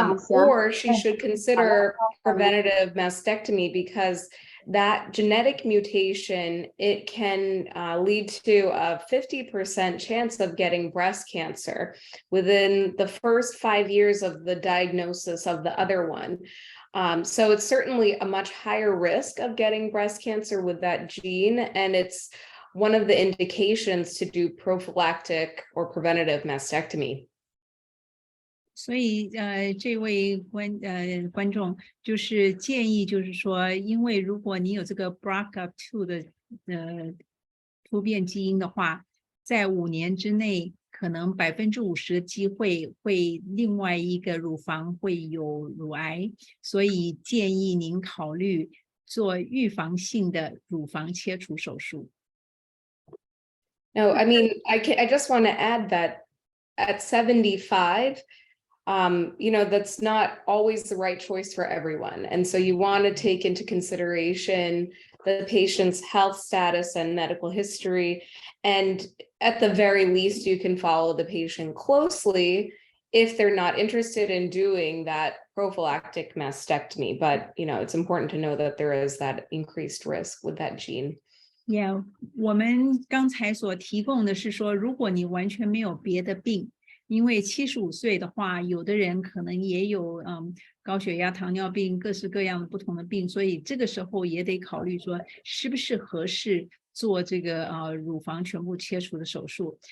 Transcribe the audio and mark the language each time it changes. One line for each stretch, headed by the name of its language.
English: or she should consider preventative mastectomy, because that genetic mutation, it can lead to a 50% chance of getting breast cancer within the first 5 years of the diagnosis of the other one. So it's certainly a much higher risk of getting breast cancer with that gene, and it's one of the indications to do prophylactic or preventative mastectomy.
Chinese: 所以这位观众就是建议，就是说，因为如果你有这个 BRCA2 的突变基因的话，在5年之内，可能50%的机会会另外一个乳房会有乳癌，所以建议您考虑做预防性的乳房切除手术。
English: No, I mean, I just want to add that at 75, that's not always the right choice for everyone. And so you want to take into consideration the patient's health status and medical history. And at the very least, you can follow the patient closely if they're not interested in doing that prophylactic mastectomy. But, it's important to know that there is that increased risk with that gene.
Chinese: Yeah, 我们刚才所提供的是说，如果你完全没有别的病，因为75岁的话，有的人可能也有高血压、糖尿病，各式各样的不同的病，所以这个时候也得考虑说，是不是合适做这个乳房全部切除的手术。